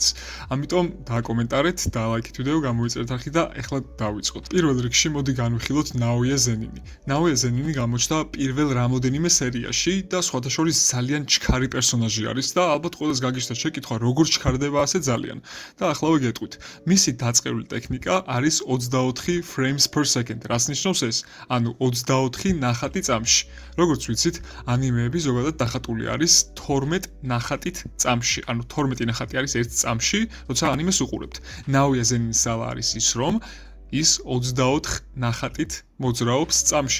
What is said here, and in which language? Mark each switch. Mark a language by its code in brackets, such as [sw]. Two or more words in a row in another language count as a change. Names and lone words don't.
[ka] ამიტომ დააკომენტარეთ, დაალაიქეთ ვიდეო, გამოიწერეთ არხი და ეხლა დავიწყოთ. პირველ რიგში მოდი განვიხილოთ Naoya Zenin-ი. Naoya Zenin-ი გამოჩნდა პირველ რამოდენიმე სერიაში და სხვათა შორის ძალიან ჩქარი პერსონაჟი არის და ალბათ ყველას გაგიჩნდათ შეკითხვა როგორ ჩქარდება ასე ძალიან. და ახლავე გეტყვით. მისი დაწყევლილი ტექნიკა არის 24 [en] frames per second. [ka] რას ნიშნავს ეს? ანუ 24 ნახატი წამში. როგორც ვიცით, ანიმეები ზოგადად დახატული არის 12 ნახატით წამში. ანუ 12 ნახატი არის ერთ წამში, როცა ანიმეს უყურებთ. Naoya Zenin-ის ძალა არის ის, რომ ის 24 ნახატით მოძრაობს წამში.